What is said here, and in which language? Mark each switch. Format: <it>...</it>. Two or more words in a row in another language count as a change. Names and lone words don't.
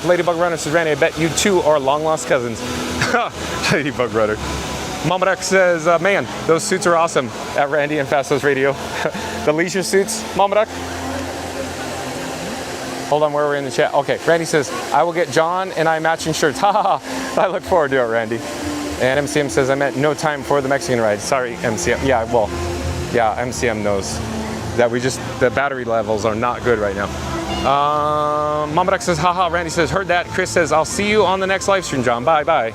<en>Ladybug Runner says, Randy, I bet you two are long-lost cousins. Ladybug Runner. Mama Duck says, man, those suits are awesome at Randy and Fast Fast Radio. The leisure suits, Mama Duck. Hold on, where are we in the chat? Okay, Randy says, I will get John and I matching shirts. Ha ha ha. I look forward to it, Randy. And MCM says, I meant no time for the Mexican ride. Sorry, MCM. Yeah, well, yeah, MCM knows that the battery levels are not good right now. Mama Duck says, haha. Randy says, heard that. Chris says, I'll see you on the next live stream, John. Bye, bye.</en>